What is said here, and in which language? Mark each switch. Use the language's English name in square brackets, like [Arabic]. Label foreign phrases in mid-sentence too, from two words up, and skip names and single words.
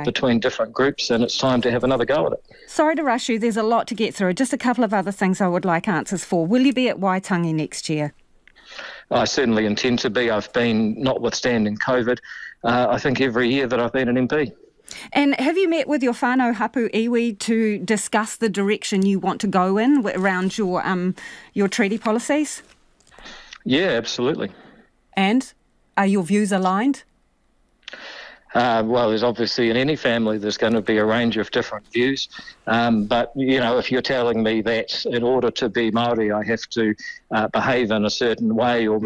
[English] between different groups, and it's time to have another go at it. Sorry to rush you, there's a lot to get through. Just a couple of other things I would like answers for. Will you be at Waitangi next year? I certainly intend to be. I've been, notwithstanding COVID, I think every year that I've been an MP. And have you met with your [Māori] whānau hapu iwi [English] to discuss the direction you want to go in around your treaty policies? Yeah, absolutely. And are your views aligned? Well, there's obviously in any family there's going to be a range of different views, but if you're telling me that in order to be Māori I have to behave in a certain way or meet